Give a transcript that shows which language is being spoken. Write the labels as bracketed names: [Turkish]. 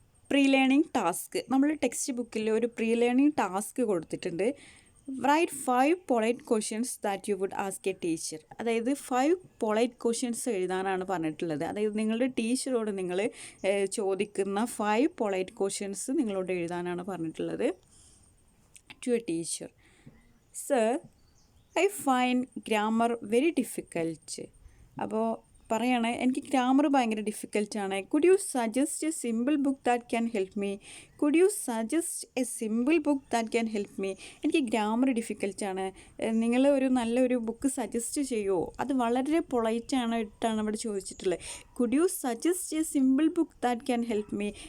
[Malayalam] Pre learning task. നമ്മൾ text ബുക്കിൽ ഒരു പ്രീ ലേണിംഗ് ടാസ്ക് കൊടുത്തിട്ടുണ്ട്. [English] Write 5 polite questions that you would ask a teacher. [Malayalam] അതായത് 5 polite questions എഴുതാനാണ് പറഞ്ഞിട്ടുള്ളത്. അതായത് നിങ്ങളുടെ ടീച്ചറോട് നിങ്ങൾ ചോദിക്കുന്ന 5 പൊളൈറ്റ് ക്വസ്റ്റ്യൻസ് നിങ്ങളോട് എഴുതാനാണ് പറഞ്ഞിട്ടുള്ളത്. [English] To a teacher. Sir, I find grammar very difficult. [Malayalam] അപ്പോൾ പറയാണ്, എനിക്ക് ഗ്രാമർ ഭയങ്കര ഡിഫിക്കൽട്ടാണ്. [English] Could you suggest a simple book that can help me? Could you suggest a simple book that can help me? [Malayalam] എനിക്ക് grammar ഡിഫിക്കൽട്ടാണ്, നിങ്ങൾ ഒരു നല്ലൊരു book suggest ചെയ്യുമോ? അത് വളരെ പൊളൈറ്റാണ് ഇട്ടാണ് ഇവിടെ ചോദിച്ചിട്ടുള്ളത്. [English] Could you suggest a simple book that can help me?